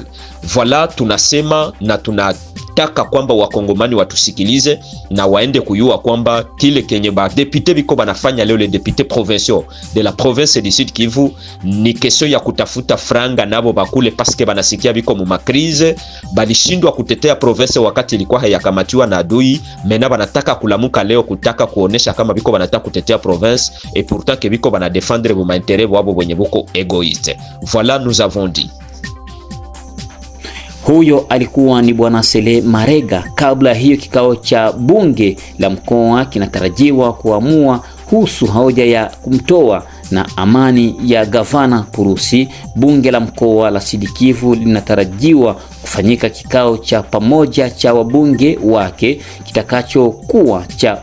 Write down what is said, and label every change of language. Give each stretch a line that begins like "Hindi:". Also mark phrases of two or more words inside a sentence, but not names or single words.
French: Voilà,
Swahili: tunasema na tunataka kwamba wakongomani watusikilize na waende kuyua kwamba kile kenye ba député biko banafanya leo,
French: les députés provinciaux de la province du Sud Kivu,
Swahili: ni question ya kutafuta franga nabo bakule
French: parce que
Swahili: banasikia biko mu makrize, balishindwa kutetea province wakati ilikuwa hayakamatiwa na adui, mena banataka kulamuka leo kutaka kuonesha kama biko banataka kutetea province
French: et pourtant que
Swahili: biko bana défendre bu intérêt wabo wenye boko égoïste.
French: Voilà, nous avons dit.
Swahili: Huyo alikuwa ni Bwana Sele Marega. Kabla hiyo kikao cha bunge la mkoa kinatarajiwa kuamua kuhusu hoja ya kumtoa na amani ya gavana Purusi. Bunge la mkoa la Sud Kivu linatarajiwa kufanyika kikao cha pamoja cha wabunge wake kitakachokuwa cha